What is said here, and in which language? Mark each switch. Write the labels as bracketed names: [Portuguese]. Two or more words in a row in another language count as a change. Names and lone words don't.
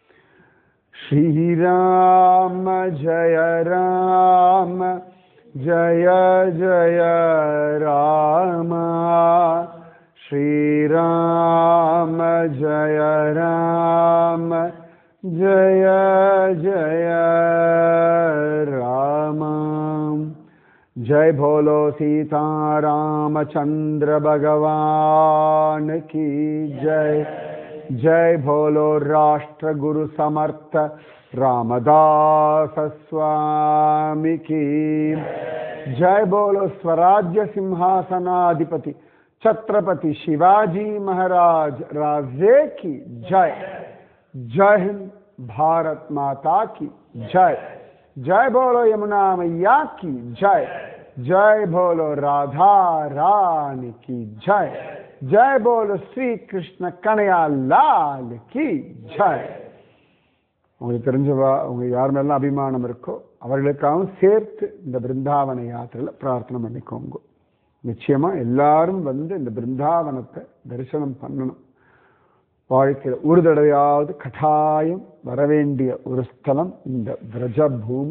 [Sanskrit] ஸ்ரீராம ஜய ராம ஜய ஜய ராம, ஸ்ரீராம ஜய ராம ஜய ஜய ராம. [Hindi] जय भोलो सीता रामचंद्र भगवान की जय. जय भोलो राष्ट्र गुरु समर्थ रामदास स्वामी की जय. बोलो स्वराज्य सिंहासनाधिपति छत्रपति शिवाजी महाराज राजे की जय. जय हिंद, भारत माता की जय. जय बोलो यमुना मैया की जय. जय बोलो राधा रानी की जय. जय बोलो श्री कृष्ण कन्हैया लाल की जय. [Tamil] உங்களுக்கு தெரிஞ்சவா உங்க யார் மேலாம் அபிமானம் இருக்கோ அவர்களுக்காகவும் சேர்த்து இந்த பிருந்தாவன யாத்திரையில் பிரார்த்தனை பண்ணிக்கோங்க. நிச்சயமா எல்லாரும் வந்து இந்த பிருந்தாவனத்தை தரிசனம் பண்ணணும். வாழ்க்கையில் ஒரு தடவையாவது கட்டாயம் வரவேண்டிய ஒரு ஸ்தலம் இந்த விரஜ பூமி.